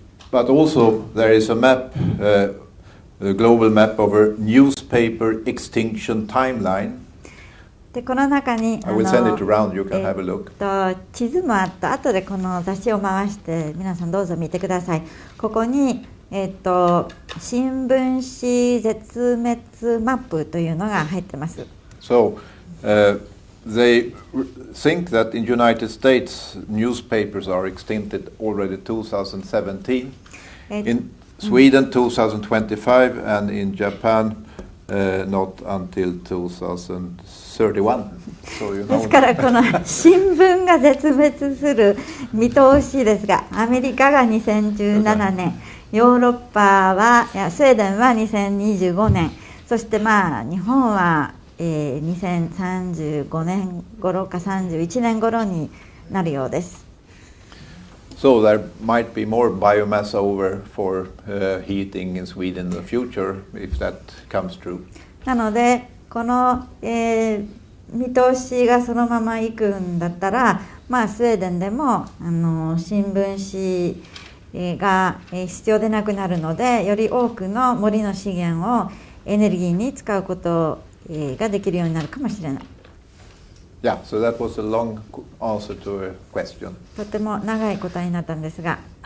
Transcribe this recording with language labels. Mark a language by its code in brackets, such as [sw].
[en] But also there is a map, a global map of a newspaper extinction timeline. [ja] でこの中に [en] I will send it around. You can have a look. [ja] 地図もあった後でこの雑誌を回して皆さんどうぞ見てください。ここに、新聞紙絶滅マップというのが入ってます。 [en] So they think that in United States newspapers are extincted already 2017, in Sweden 2025, and in Japan not until 2031. So you know. [ja] ですからこの新聞が絶滅する見通しですが、アメリカが2017年、ヨーロッパはスウェーデンは2025年、そしてまあ日本は2035年頃か31年頃になるようです。 [en] So there might be more biomass over for heating in Sweden in the future if that comes true. [ja] なのでこの、見通しがそのままいくんだったら、まあスウェーデンでも新聞紙が必要でなくなるので、より多くの森の資源をエネルギーに使うことができるようになるかもしれない。 [en] Yeah, so that was a long answer to a question. [ja] とても長い答えになったんですが。